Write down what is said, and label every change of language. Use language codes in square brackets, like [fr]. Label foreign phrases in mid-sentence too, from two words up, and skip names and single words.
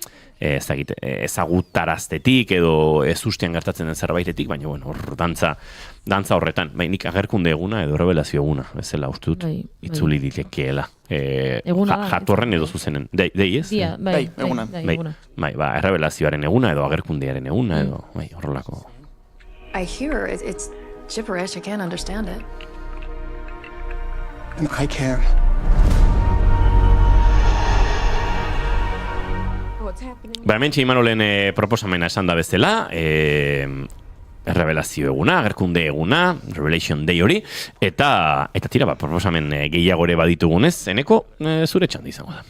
[eu] ezagutaraztetik edo ez ustean gertatzen den zerbaitetik, baina bueno, dantza horretan, nik agerkunde eguna edo revelazio eguna, bezala uste dut itzuli ditekeela. Jatorren edo zuzenen. Dei, ez? Eguna. Errebelazioaren eguna edo agerkundearen eguna edo, horrelako. [en] I hear it's gibberish, I can't understand it. And I can. [eu] Hemen Imanolen proposamena esan da bezala, errebelazio eguna, agerkunde eguna, [en] Revelation Day [eu] hori, eta tira, proposamen gehiagore baditugunez, Eneko, zure txanda izango da.